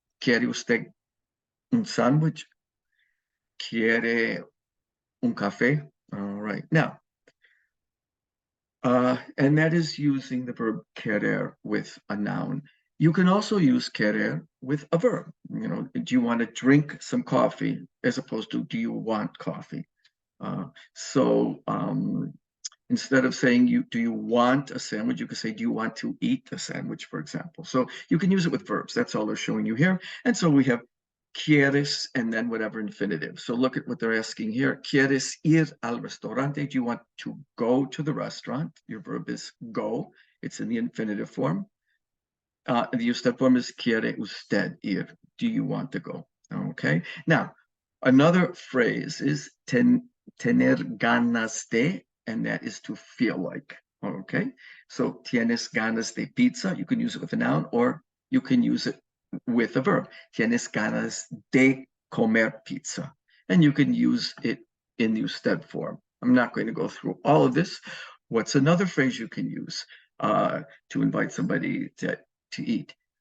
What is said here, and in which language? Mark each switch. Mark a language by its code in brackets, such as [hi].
[es] ¿Quiere usted un sándwich? ¿Quiere un café? [en] All right. Now, and that is using the verb querer with a noun. You can also use querer with a verb. You know, do you want to drink some coffee as opposed to do you want coffee? So instead of saying do you want a sandwich, you could say, do you want to eat a sandwich, for example. So you can use it with verbs. That's all they're showing you here. And so we have [es] quieres [en] and then whatever infinitive. So look at what they're asking here. [es] ¿Quieres ir al restaurante? [en] Do you want to go to the restaurant? Your verb is go. It's in the infinitive form. The usted form is [es] quiere usted ir. [en] Do you want to go? Okay. Now, another phrase is [es] tener ganas de, [en] and that is to feel like. Okay. So [es] tienes ganas de pizza. [en] You can use it with a noun, or you can use it with a verb. [es] Tienes ganas de comer pizza. [en] And you can use it in the usted form. I'm not going to go through all of this. What's another phrase you can use to invite somebody to eat?